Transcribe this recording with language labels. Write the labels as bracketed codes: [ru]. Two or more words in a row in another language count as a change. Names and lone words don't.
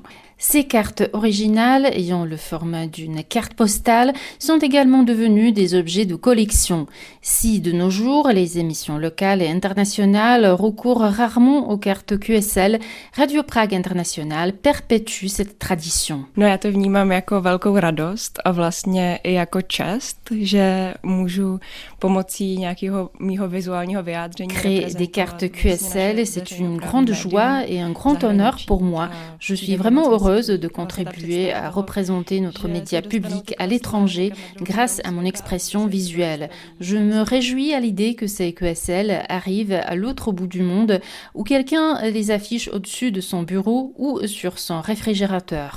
[fr] Ces cartes originales, ayant le format d'une carte postale, sont également devenues des objets de collection. Si de nos jours, les émissions locales et internationales recourent rarement aux cartes QSL, Radio Prague International perpétue cette tradition. [cs] No já to vnímám jako velkou radost a vlastně i jako čest, že můžu pomocí nějakého mýho vizuálního vyjádření. [fr] Créer des cartes QSL, c'est une grande joie et un grand honneur pour moi. Je suis vraiment heureuse de contribuer à représenter notre média public à l'étranger grâce à mon expression visuelle. Je me réjouis à l'idée que ces QSL arrivent à l'autre bout du monde où quelqu'un les affiche au-dessus de son bureau ou sur son réfrigérateur.